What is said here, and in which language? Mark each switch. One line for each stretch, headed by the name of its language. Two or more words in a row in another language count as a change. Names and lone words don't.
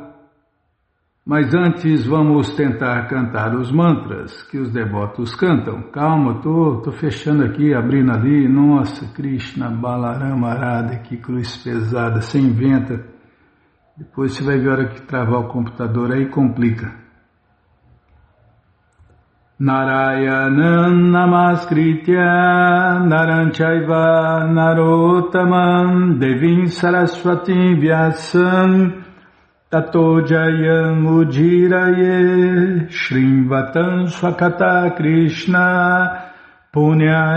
Portuguese: Mas antes vamos tentar cantar os mantras que os devotos cantam. Calma, tô fechando aqui, abrindo ali. Nossa, Krishna, Balarama, Radha, que cruz pesada, você inventa. Depois você vai ver a hora que travar o computador, aí complica.
Sanskrit: Narayanam namaskritya naranchaiva narottamam devim saraswati vyasam tato jayam ujiraye shrimvatam swakata krishna punya